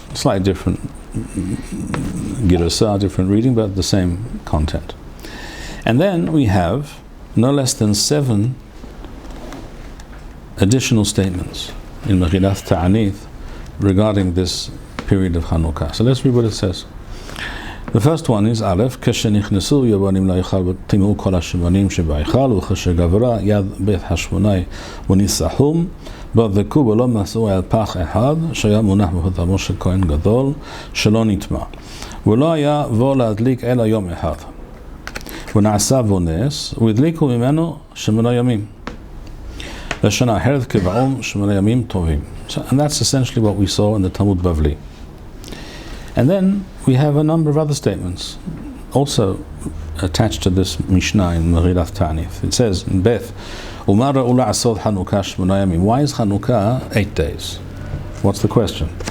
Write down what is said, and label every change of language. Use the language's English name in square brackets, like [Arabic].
[English] Slightly different Girasa, different reading, but the same content. And then we have no less than 7 additional statements in Megillat Ta'anith regarding this period of Hanukkah. So let's read what it says. The first one is Aleph, [Hebrew] כשנכנסו יבנים להיכל וטימאו כל השמנים שבהיכל וכשגברה יד בית השמונאי וניסחום בדקו ולא מצאו אל פח אחד שהיה מונח בחותמו של כהן גדול שלא נטמא ולא היה בו להדליק אלא יום אחד ונעשה בו נס והדליקו ממנו 8 ימים לשנה אחרת קבעום 8 ימים טובים. [English] And that's essentially what we saw in the Talmud Bavli. And then we have a number of other statements also attached to this Mishnah in Megillat Ta'anith. It says in Beth, [Hebrew] Umar Ula Asod Hanukkah 8 yamim. [English] Why is Hanukkah 8 days? What's the question?